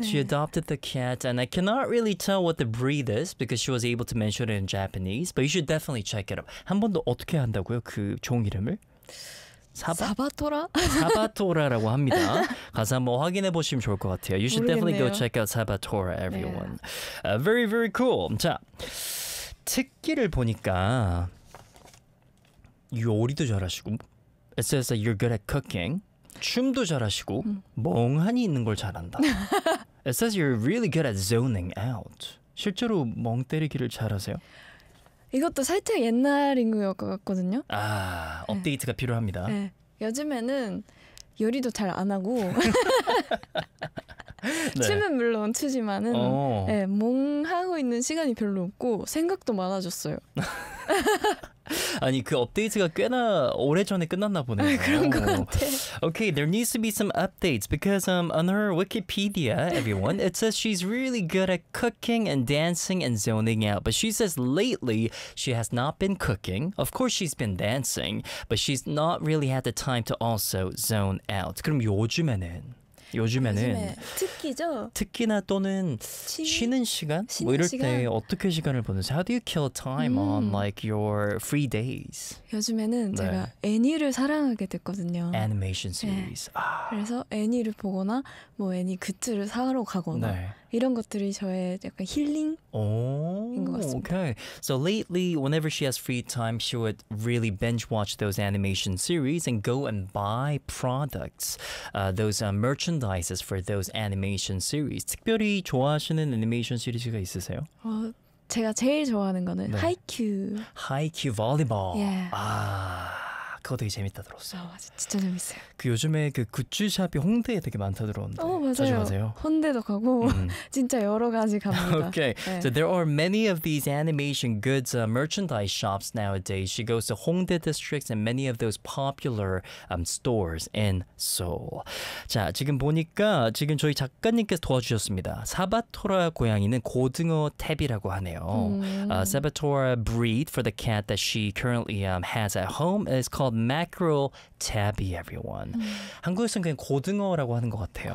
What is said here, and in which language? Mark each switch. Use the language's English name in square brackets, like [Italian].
[Korean] 네. [English] She adopted the cat and I cannot really tell what the breed is because she was able to mention it in Japanese. But you should definitely check it out. [Korean] 한 번 더 어떻게 한다고요? 그 종 이름을? 사바토라? 사바토라라고 합니다. 가서 한번 확인해 보시면 좋을 것 같아요. [English] You should [Korean] 모르겠네요. [English] definitely go check out Sabatora, everyone. [Korean] 네. [English] Very, very cool. [Korean] 자, 특기를 보니까 요리도 잘하시고 [English] It says that you're good at cooking. [Korean] 춤도 잘하시고 멍하니 있는 걸 잘한다. [English] It says you're really good at zoning out. [Korean] 실제로 멍 때리기를 잘하세요? 이것도 살짝 옛날인 것 같거든요. 아, 업데이트가 네. 필요합니다. 네. 요즘에는 요리도 잘 안 하고 네. 춤은 물론 추지만은 네, 멍하고 있는 시간이 별로 없고 생각도 많아졌어요. 아니, 그 업데이트가 꽤나 오래전에 끝났나 보네요. 그런 것 같아. [English] Okay, there needs to be some updates because on her Wikipedia, everyone, it says she's really good at cooking and dancing and zoning out. But she says lately she has not been cooking. Of course she's been dancing, but she's not really had the time to also zone out. [Korean] 그럼 요즘에는? 요즘에는 요즘에 특기죠? 특기나 또는 쉬는 시간? 쉬는 뭐 이럴 시간? 때 어떻게 시간을 보내세요? [English] How do you kill time on like your free days? [Korean] 요즘에는 네. 제가 애니를 사랑하게 됐거든요. [English] Animation series. [Korean] 네. [English] 아. [Korean] 그래서 애니를 보거나 뭐 애니 굿즈를 사러 가거나 네. 이런 것들이 저의 약간 힐링인 것 같습니다. [English] Okay. So lately, whenever she has free time, she would really binge watch those animation series and go and buy products, those merchandises for those animation series. [Korean] 특별히 좋아하시는 애니메이션 시리즈가 있으세요? 제가 제일 좋아하는 거는 네. 하이큐. 하이큐 Volleyball. [English] Yeah. [Korean] 아, 그거 되게 재밌다 들었어. 아, 진짜 재밌어요. 그 요즘에 그 굿즈샵이 홍대에 되게 많다 들었는데. 맞아요. 자주 가세요? 홍대도 가고 진짜 여러 가지 갑니다. [English] Okay. [Korean] 네. [English] So there are many of these animation goods merchandise shops nowadays. She goes to Hongdae districts and many of those popular stores in Seoul. [Korean] 자, 지금 보니까 지금 저희 작가님께서 도와주셨습니다. 사바토라 고양이는 고등어 탭이라고 하네요. [English] Saboteur breed for the cat that she currently has at home is called called mackerel tabby, everyone. [Korean] 한국에서는 그냥 고등어라고 하는 것 같아요.